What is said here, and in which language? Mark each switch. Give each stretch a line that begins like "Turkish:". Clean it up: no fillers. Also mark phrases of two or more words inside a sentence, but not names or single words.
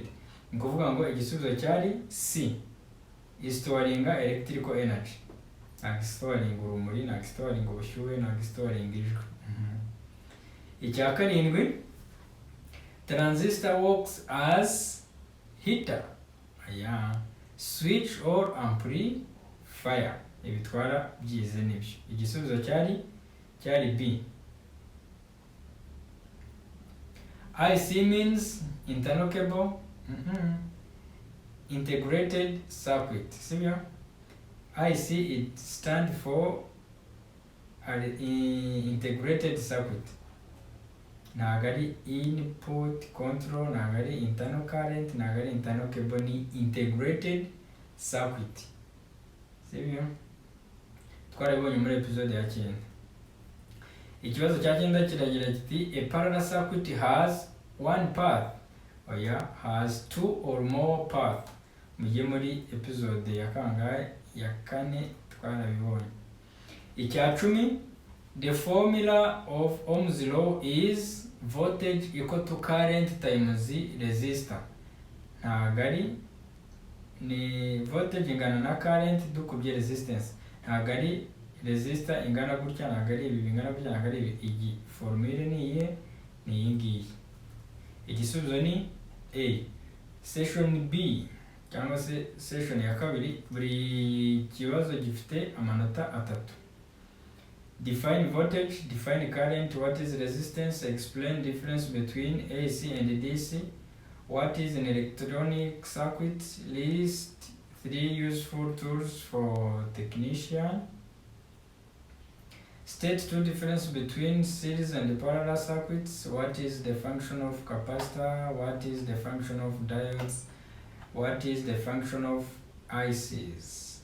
Kinyarwanda: Ni kuvuga ngo igisubizo cyari C. Istoringa
English: electrical energy.
Kinyarwanda: Ntagistoringa urumuri, ntagistoringa ubushyuhe, ntagistoringa ijwi. Icya karindwi,
English: transistor works as heater, switch or amplifier.
Kinyarwanda: Ibitwara byize nibyo. Igisubizo cyari B.
English: IC means internal cable, integrated circuit.
Kinyarwanda: Sibyo?
English: IC it stand for integrated circuit.
Kinyarwanda: Ntabwo ari
English: input control,
Kinyarwanda: ntabwo ari
English: internal current,
Kinyarwanda: ntabwo ari
English: internal cable,
Kinyarwanda: ni
English: integrated circuit.
Kinyarwanda: Sibyo? Twarabonye muri episode ya 9. Ikibazo cya cyenda kiragira kiti
English: a parallel circuit has one path,
Kinyarwanda: oya
English: has two or more path.
Kinyarwanda: Mujye muri episode ya kangahe ya kane twarabibonye. Icya 10,
English: the formula of Ohm's law is voltage equal to current times resistor.
Kinyarwanda: Ntabwo ari ni voltage ingana na current dukubye resistance, ntabwo ari resistor ingana gutya, ntabwo ari ibi bingana gutya, ntabwo ari ibi. Iyi formule ni iye, ni iyi ngiyi. Igisubizo ni A. Session B cyangwa se session ya kabiri, buri kibazo gifite amanota 3.
English: Define voltage, define current, what is resistance, explain difference between AC and DC, what is an electronic circuit, list 3 useful tools for technician, state 2 difference between series and parallel circuits, what is the function of capacitor, what is the function of diodes, what is the function of ICs.